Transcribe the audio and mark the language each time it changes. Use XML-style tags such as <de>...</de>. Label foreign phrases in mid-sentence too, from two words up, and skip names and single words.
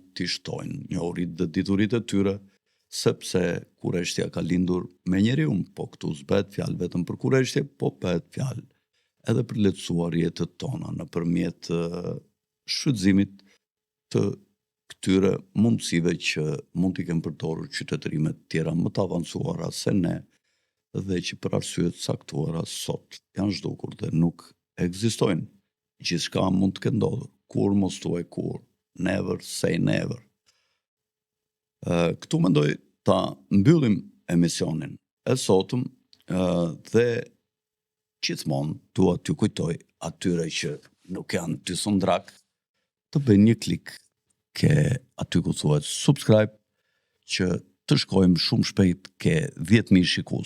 <sq>t'i shtojnë njohurit dhe diturit e tyre, sepse Kureshtja ka lindur me njeriu, po këtu s'bëhet fjalë vetëm për Kureshtje, po bëhet fjalë edhe për lehtësuar jetët tona nëpërmjet shfrytëzimit të këtyre mundësive që mund t'i kenë përdorur qytetërimet tjera më të avancuara se ne, dhe që për arsye të saktuara sot janë zhdukur dhe nuk ekzistojnë. Gjithçka mund të ketë ndodhur. Kur mos thuaj kur.</sq> <en>Never say never.</en> <sq>Këtu mendoj ta mbyllim emisionin e sotëm dhe gjithmonë dua t'ju kujtoj atyre që nuk janë ty sondrak të bëjnë një klik ke aty ku thuhet subscribe, që të shkojmë shumë shpejt ke 10.000 shikues.</sq>